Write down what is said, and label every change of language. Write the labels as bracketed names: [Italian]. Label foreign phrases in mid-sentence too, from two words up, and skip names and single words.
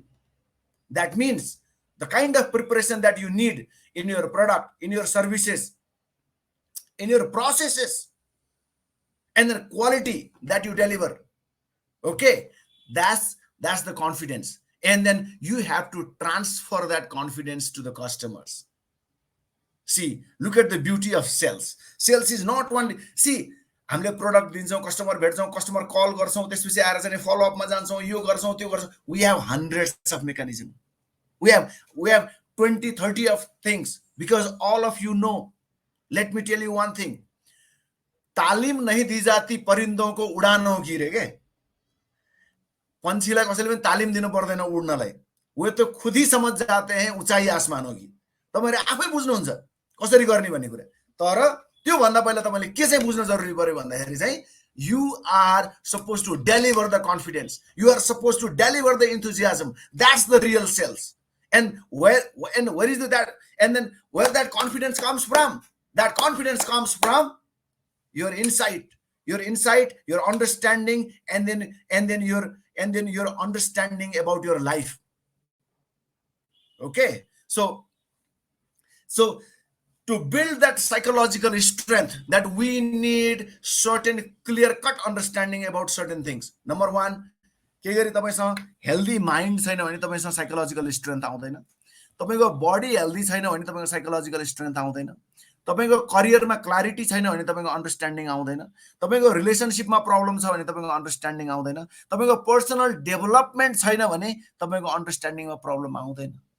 [English] That means the kind of preparation that you need in your product, in your services, in your processes, and the quality that you deliver. Okay, that's the confidence. And then you have to transfer that confidence to the customers. See, look at the beauty of sales. Sales is not one. See, [Nepali] हामीले प्रोडक्ट दिन्छौँ, कस्टमर भेट्छौँ, कस्टमर कल गर्छौँ, त्यसपछि आएर चाहिँ फलोअपमा जान्छौँ, यो गर्छौँ त्यो गर्छौँ. [English] we have hundreds of mechanism. We have 20, 30 of things, because all of you know. Let me tell you one thing. [Hindi] तालिम नहीं दी जाती परिंदों को उड़ानों की रे के. [Nepali] पंछीलाई कसैले पनि तालिम दिनु पर्दैन उड्नलाई. [Hindi] वो त खुद ही समझ जाते हैं ऊंचाई आसमानों की. [Nepali] तपाईहरु आफै बुझ्नुहुन्छ कसरी गर्ने भन्ने कुरा. तर त्यो भन्दा पहिला तपाईले के चाहिँ बुझ्न जरुरी पर्यो भन्दाखेरि चाहिँ [English] you are supposed to deliver the confidence. You are supposed to deliver the enthusiasm. That's the real sales. And where is that? And then where that confidence comes from? That confidence comes from your insight, your understanding, and then your understanding about your life. Okay, so to build that psychological strength, that we need certain clear-cut understanding about certain things. Number one, [Nepali] के गरी तपाईसँग [English] healthy mind [Nepali] छैन भने तपाईसँग [English] psychological strength [Nepali] आउँदैन. तपाईको बडी हेल्दी छैन भने तपाईको [English] psychological strength [Nepali] आउँदैन. तपाईको करियरमा क्ल्यारिटी छैन भने तपाईको अन्डरस्ट्यान्डिङ आउँदैन. तपाईको रिलेसनशिपमा प्रब्लम छ भने तपाईको अन्डरस्ट्यान्डिङ आउँदैन. तपाईको [English] personal development [Nepali] छैन भने तपाईको अन्डरस्ट्यान्डिङमा प्रब्लम आउँदैन.